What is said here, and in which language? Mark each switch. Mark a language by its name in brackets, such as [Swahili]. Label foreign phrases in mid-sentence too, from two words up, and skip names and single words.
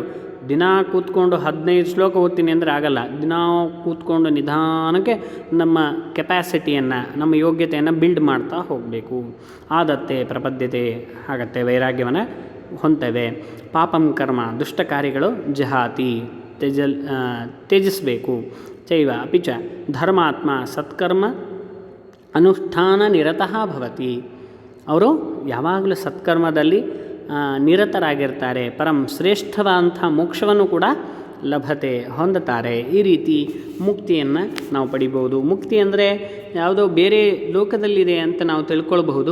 [Kannada] ದಿನ ಕೂತ್ಕೊಂಡು 15 ಶ್ಲೋಕ ಓದ್ತೀನಿ ಅಂದರೆ ಆಗಲ್ಲ. ದಿನ ಕೂತ್ಕೊಂಡು ನಿಧಾನಕ್ಕೆ ನಮ್ಮ ಕೆಪ್ಯಾಸಿಟಿಯನ್ನು ನಮ್ಮ ಯೋಗ್ಯತೆಯನ್ನು ಬಿಲ್ಡ್ ಮಾಡ್ತಾ ಹೋಗಬೇಕು. ಆದತ್ತೆ ಪ್ರಪದ್ಯತೆ ಆಗತ್ತೆ, ವೈರಾಗ್ಯವನ್ನು ಹೊಂತೇವೆ. [Sanskrit] ಪಾಪಂ ಕರ್ಮ [Kannada] ದುಷ್ಟ ಕಾರ್ಯಗಳು ಜಹಾತಿ ತ್ಯಜಿಸಬೇಕು. [Sanskrit] ಚೈವ ಅಪಿ ಚ ಧರ್ಮಾತ್ಮ ಸತ್ಕರ್ಮ ಅನುಷ್ಠಾನ ನಿರತಃ ಭವತಿ [Kannada] ಅವರು ಯಾವಾಗಲೂ ಸತ್ಕರ್ಮದಲ್ಲಿ ನಿರತರಾಗಿರ್ತಾರೆ. ಪರಂ ಶ್ರೇಷ್ಠವಾದಂಥ ಮೋಕ್ಷವನ್ನು ಕೂಡ ಲಭತೆ ಹೊಂದುತ್ತಾರೆ. ಈ ರೀತಿ ಮುಕ್ತಿಯನ್ನು ನಾವು ಪಡಿಬೋದು. ಮುಕ್ತಿ ಅಂದರೆ ಯಾವುದೋ ಬೇರೆ ಲೋಕದಲ್ಲಿದೆ ಅಂತ ನಾವು ತಿಳ್ಕೊಳ್ಬಹುದು.